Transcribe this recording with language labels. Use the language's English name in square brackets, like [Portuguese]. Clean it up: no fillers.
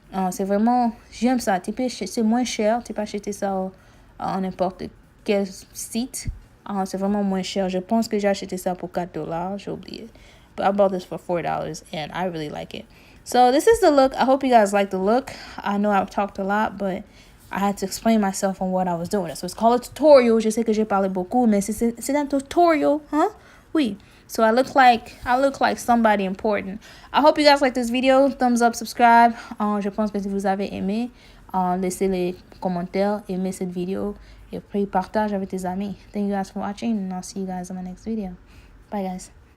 [French] C'est vraiment, j'aime ça. C'est moins cher. Tu peux acheter ça en n'importe quel site. C'est vraiment moins cher. Je pense que j'ai acheté ça pour $4. J'ai oublié. [English] But I bought this for $4 and I really like it. So this is the look. I hope you guys like the look. I know I've talked a lot, but I had to explain myself on what I was doing. So it's called a tutorial. [French] Je sais que j'ai parlé beaucoup, mais c'est un tutorial, huh? Oui. [English] So I look like somebody important. I hope you guys like this video. Thumbs up, subscribe. [French] Je pense que si vous avez aimé, laissez les commentaires, aimez cette vidéo, et puis partage avec tes amis. [English] Thank you guys for watching, and I'll see you guys in my next video. Bye, guys.